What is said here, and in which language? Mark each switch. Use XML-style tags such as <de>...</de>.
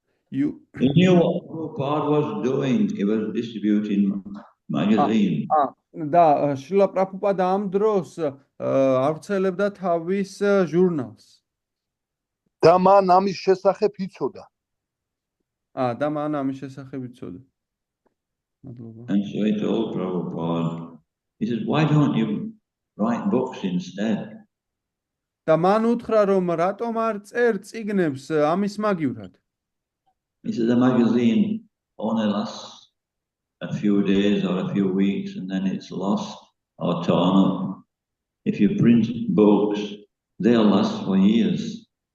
<en>He knew what Prabhupada was doing. He was distributing magazines.</en> <ka>Da, შრილა პრაბჰუპადა ამ დროს ავრცელებდა თავის ჟურნალს. და მან ამის შესახებ იცოდა. და მან ამის შესახებ იცოდა.</ka> <en>And so he told Prabhupada, he says, why don't you write books instead?</en> <ka>და მან უთხრა, რომ რატომ არ წერ წიგნებს ამის მაგივრად?</ka> <en>He says, the magazine only lasts a few days or a few weeks and then it's lost or torn up. If you print books, they'll last for years.</en>